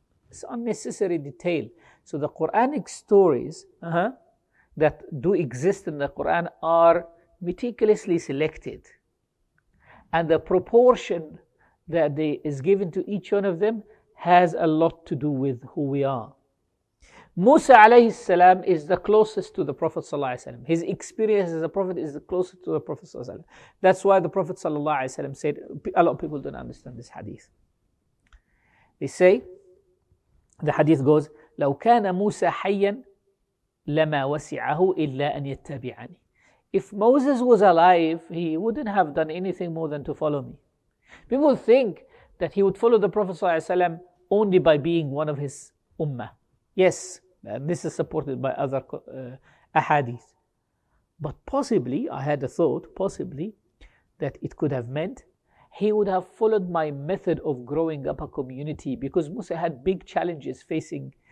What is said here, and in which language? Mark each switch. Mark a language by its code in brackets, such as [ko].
[en] It's unnecessary detail. So the Quranic stories that do exist in the Quran are meticulously selected, and the proportion that is given to each one of them has a lot to do with who we are. Musa alayhi salam is the closest to the Prophet sallallahu alaihi wasallam. His experience as a prophet is the closest to the Prophet sallallahu alaihi wasallam. That's why the Prophet sallallahu alaihi wasallam said, a lot of people don't understand this hadith. They say, the hadith goes, [ar] لو كان موسى حيا لما وسعه إلا أن يتبعني. [en] If Moses was alive, he wouldn't have done anything more than to follow me. People think that he would follow the Prophet ﷺ only by being one of his ummah. Yes, this is supported by other ahadith. But possibly, I had a thought, possibly, that it could have meant he would have followed my method of growing up a community, because Musa had big challenges facing.